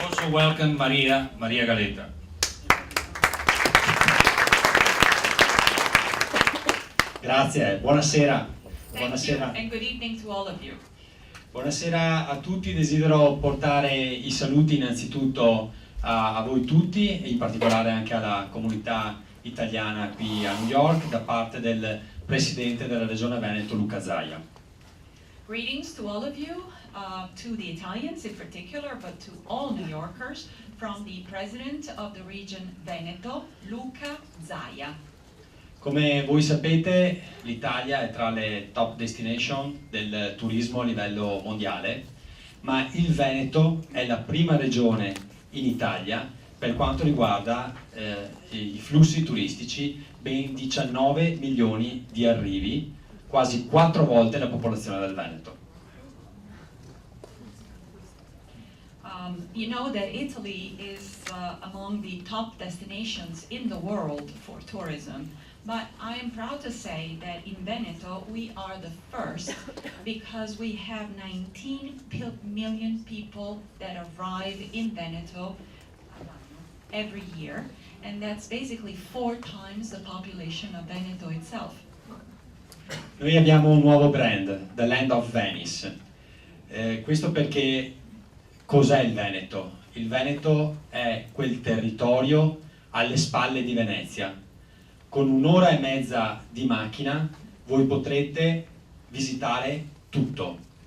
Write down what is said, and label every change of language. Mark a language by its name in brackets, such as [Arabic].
[English] Welcome Maria Galetta. [Italian] Grazie, buonasera. [English] Thank you, [Italian] Buonasera. [English] and good evening to all of you. [Italian] Buonasera a tutti, desidero portare i saluti innanzitutto a voi tutti e in particolare anche alla comunità italiana qui a New York da parte del Presidente della Regione Veneto Luca Zaia. [English] Greetings to all of you, to the Italians in particular, but to all New Yorkers, from the President of the region Veneto, Luca Zaia. [Italian] Come voi sapete, l'Italia è tra le top destination del turismo a livello mondiale, ma il Veneto è la prima regione in Italia per quanto riguarda i flussi turistici, ben 19 milioni di arrivi, quasi 4 volte la popolazione del Veneto. [English] You know that Italy is among the top destinations in the world for tourism, but I am proud to say that in Veneto we are the first because we have 19 million people that arrive in Veneto every year, and that's basically 4 times the population of Veneto itself. [Italian] Noi abbiamo un nuovo brand, The Land of Venice. Questo perché cos'è il Veneto? Il Veneto è quel territorio alle spalle di Venezia. Con 1 ora e mezza di macchina voi potrete visitare tutto.